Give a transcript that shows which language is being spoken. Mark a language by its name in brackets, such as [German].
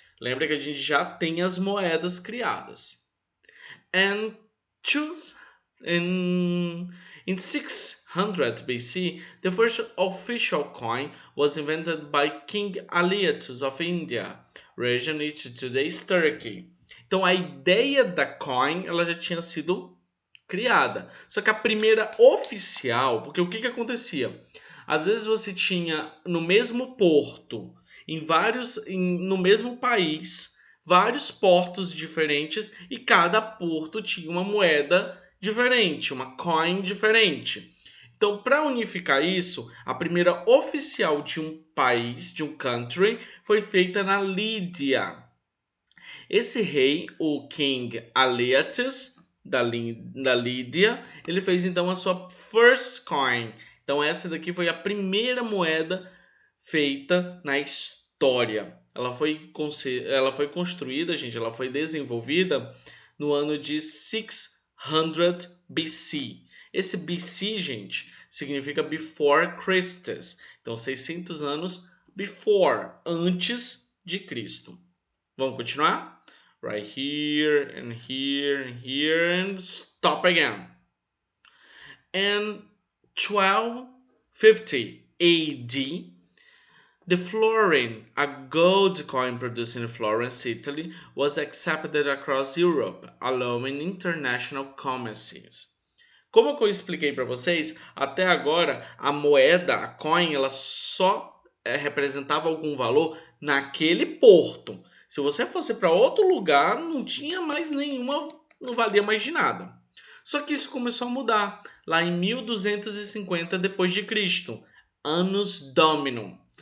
[Portuguese] Lembra que a gente já tem as moedas criadas. [English] And choose in 600 BC, the first official coin was invented by King Aleiatus of India, region it today's Turkey. [Portuguese] Então a ideia da coin ela já tinha sido criada. Só que a primeira oficial, porque o que acontecia? Às vezes você tinha no mesmo porto, no mesmo país, vários portos diferentes e cada porto tinha uma moeda diferente, uma coin diferente. Então, para unificar isso, a primeira oficial de um país, de um country, foi feita na Lídia. Esse rei, o King Aleiatus, da Lídia, ele fez então a sua [English] first coin. [Portuguese] Então essa daqui foi a primeira moeda feita na história. Ela foi construída, gente, ela foi desenvolvida no ano de 600 BC. Esse BC, gente, significa Before Christus. Então 600 anos before, antes de Cristo. Vamos continuar? [English] Right here, and here, and here, and stop again. In 1250 AD, the florin, a gold coin produced in Florence, Italy, was accepted across Europe, allowing international commerce. [Portuguese] Como eu expliquei para vocês, até agora a moeda, a coin, ela só representava algum valor naquele porto. Se você fosse para outro lugar, não tinha mais nenhuma, não valia mais de nada. Só que isso começou a mudar lá em 1250 depois de Cristo, Annus Domini.